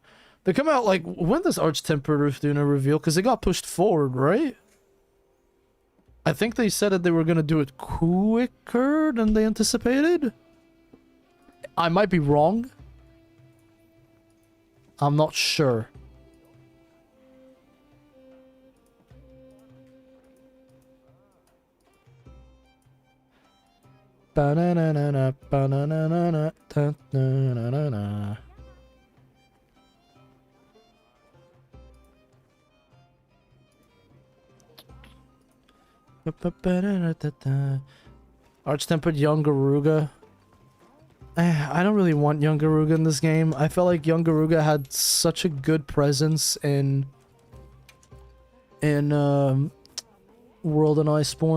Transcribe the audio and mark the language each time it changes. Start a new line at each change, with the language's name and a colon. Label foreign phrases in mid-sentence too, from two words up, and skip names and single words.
English: They come out like, when does Arch-Temper Vtuber reveal? Because it got pushed forward, right? I think they said that they were gonna do it quicker than they anticipated. I might be wrong. I'm not sure. Ba-na-na-na-na, ba-na-na-na-na, ta-na-na-na-na. Arch-tempered young Garuga. I don't really want young Garuga in this game. I felt like young Garuga had such a good presence in World and Iceborne.